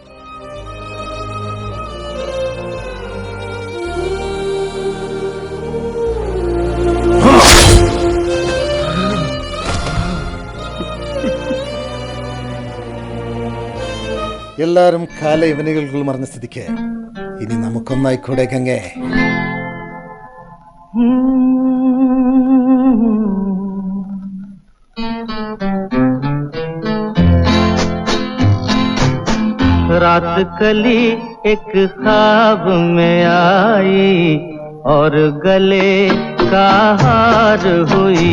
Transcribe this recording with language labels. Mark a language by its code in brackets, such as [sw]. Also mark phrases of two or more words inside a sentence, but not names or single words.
[ml] എല്ലാരും കാല ഇവനുകൾ മറന്ന സ്ഥിതിക്ക് ഇനി നമുക്കൊന്നായിക്കൂടെ ഗംഗേ? [hi] रात कली एक ख्वाब में आई और गले का हार हुई।